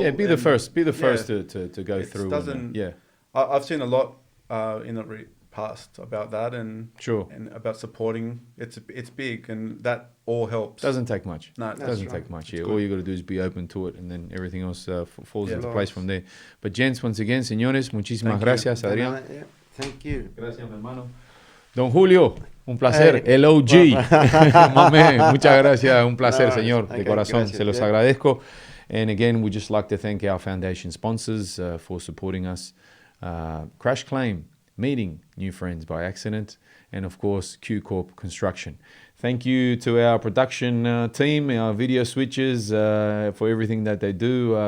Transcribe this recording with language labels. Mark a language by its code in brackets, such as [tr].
[en] Yeah, be the first. Be the first to go through. I've seen a lot in the past about that and about supporting. It's big, and that all helps. Doesn't take much. No, it doesn't take much. Yeah, all you got to do is be open to it, and then everything else falls into place from there. But gents, once again, señores, muchísimas gracias, Adrián. Thank you. [es] Gracias, mi hermano. Don Julio, un placer. El OG. Mame, muchas gracias. Un placer, señor. De corazón, se los agradezco. [en] And again, we just like to thank our foundation sponsors for supporting us. Crash Claim, meeting new friends by accident, and of course Q Corp Construction. Thank you to our production team, our video switchers, for everything that they do.